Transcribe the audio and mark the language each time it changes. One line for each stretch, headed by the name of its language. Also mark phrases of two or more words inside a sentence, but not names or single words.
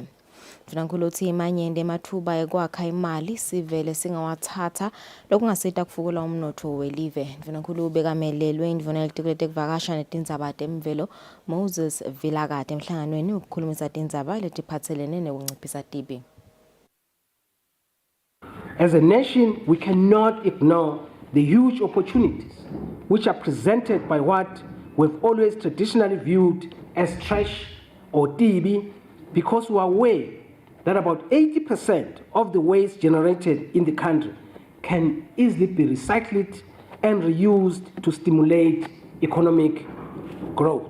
Swati: Dvinankulu uthi imanyende emathuba ekwakha imali sivele singawathatha lokungasita kufukula umnotho welive. Dvinankulu ubekamelelwe indvuna yelitiko letekuvakasha netindzaba temvelo Moses Vilakade emhlanganweni ukukhulumisa tindzaba letiphatselene nekunciphisa tibi.
English: As a nation, we cannot ignore the huge opportunities which are presented by what we've always traditionally viewed as trash or TB, because we are aware that about 80% of the waste generated in the country can easily be recycled and reused to stimulate economic growth.